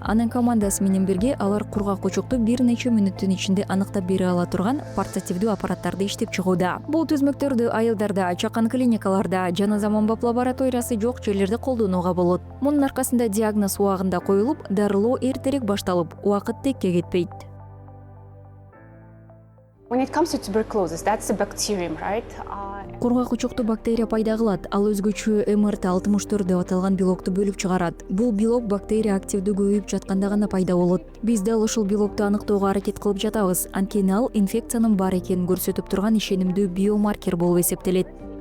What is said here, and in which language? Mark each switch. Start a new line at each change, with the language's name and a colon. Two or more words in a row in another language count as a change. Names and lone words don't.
Kyrgyz: Анын командасы менен бирге алар кургак учукту бир нече мүнөттүн ичинде аныктап бере ала турган портативдүү аппараттарды иштеп чыгууда. Бул түзмөктөрдү айылдарда, чакан клиникаларда жана заманбап лабораториясы жок жерлерде колдонууга болот. Мунун аркасында диагноз убагында коюлуп, дарылоо эртерээк башталып, убакыт текке кетпейт.
English: When it comes to tuberculosis, that's a bacterium, right?
Kyrgyz: Кургак учукту бактерия пайда кылат. Ал өзгөчө МРТ-64 деп аталган белокту бөлүп чыгарат. Бул белок бактерия активдүү көбөйүп жатканда гана пайда болот. Биз дал ушул белокту аныктоого аракет кылып жатабыз. Анткени ал инфекциянын бар экенин көрсөтүп турган ишенимдүү биомаркер болуп эсептелет.